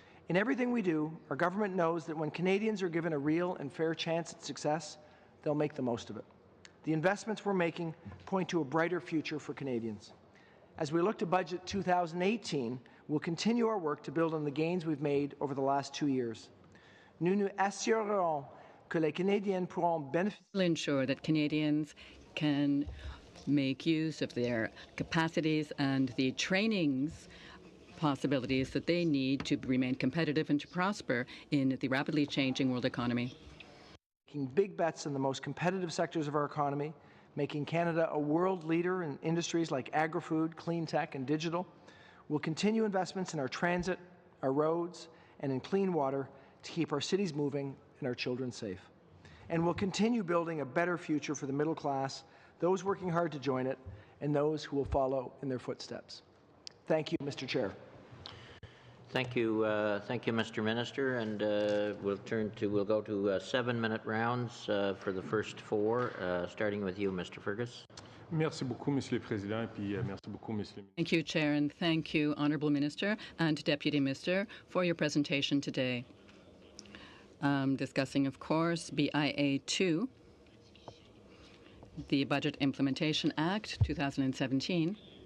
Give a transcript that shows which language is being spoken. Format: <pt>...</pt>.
<en>In everything we do, our government knows that when Canadians are given a real and fair chance at success, they'll make the most of it. The investments we're making point to a brighter future for Canadians. As we look to budget 2018, we'll continue our work to build on the gains we've made over the last 2 years.</en> <fr>Nous nous assurerons que les Canadiens pourront bénéficier.</fr> <en>Will ensure that Canadians can make use of their capacities and the trainings possibilities that they need to remain competitive and to prosper in the rapidly changing world economy. Making big bets in the most competitive sectors of our economy, making Canada a world leader in industries like agri-food, clean tech, and digital. We'll continue investments in our transit, our roads, and in clean water to keep our cities moving and our children safe. And we'll continue building a better future for the middle class, those working hard to join it, and those who will follow in their footsteps. Thank you, Mr. Chair. Thank you, Mr. Minister, and we'll go to 7-minute rounds for the first 4, starting with you, Mr. Fergus.</en> <fr>Merci beaucoup, Monsieur le Président, et puis merci beaucoup, Monsieur le Ministre.</fr> <en>Thank you, Chair, and thank you, Honourable Minister and Deputy Minister, for your presentation today. Discussing, of course, BIA 2, the Budget Implementation Act 2017.</en>